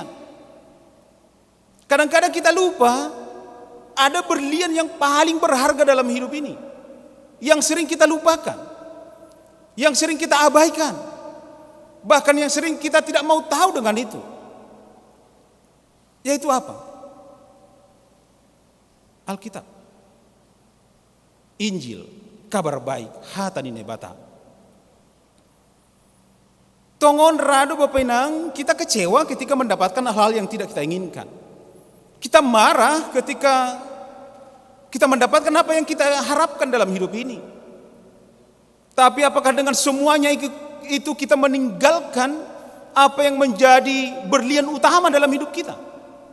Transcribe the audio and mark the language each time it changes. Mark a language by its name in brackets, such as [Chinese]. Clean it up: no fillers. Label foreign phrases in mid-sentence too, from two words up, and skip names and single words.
[Indonesian] Kadang-kadang kita lupa ada berlian yang paling berharga dalam hidup ini, yang sering kita lupakan, yang sering kita abaikan, bahkan yang sering kita tidak mau tahu dengan itu. Yaitu apa? Alkitab, Injil, kabar baik, [Batak Simalungun] hatani nebata. Tongon rado Bapak Inang, [Indonesian] kita kecewa ketika mendapatkan hal-hal yang tidak kita inginkan. Kita marah ketika kita mendapatkan apa yang kita harapkan dalam hidup ini. Tapi apakah dengan semuanya itu kita meninggalkan apa yang menjadi berlian utama dalam hidup kita?